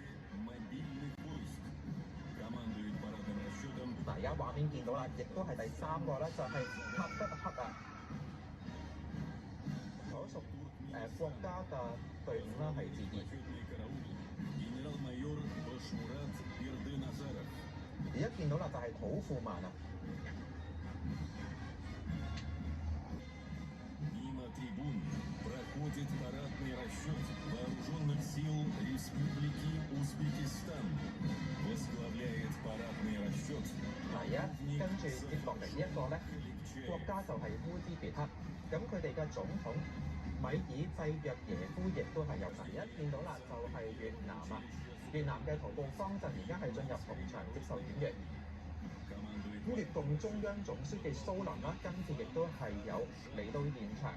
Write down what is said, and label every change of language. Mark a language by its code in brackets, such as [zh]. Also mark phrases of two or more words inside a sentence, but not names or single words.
[yue] 嗱，而家畫面見到啦，亦都係第3個咧，就係塔吉克啊，所屬國家嘅隊伍啦係致意。而家見到啦，就係土庫曼啊。 [ru] Проходит парадный расчет вооруженных сил Республики Узбекистан. Возглавляет парадный расчет. [yue] 嗱，而家跟住接落嚟呢一個咧，國家就係烏茲別克，咁佢哋嘅總統米爾濟約耶夫亦都係有份。而家見到啦，就係越南啊，越南嘅徒步方陣而家係進入紅場接受檢閱。咁越共中央總書記蘇林啦，今次亦都係有嚟到現場。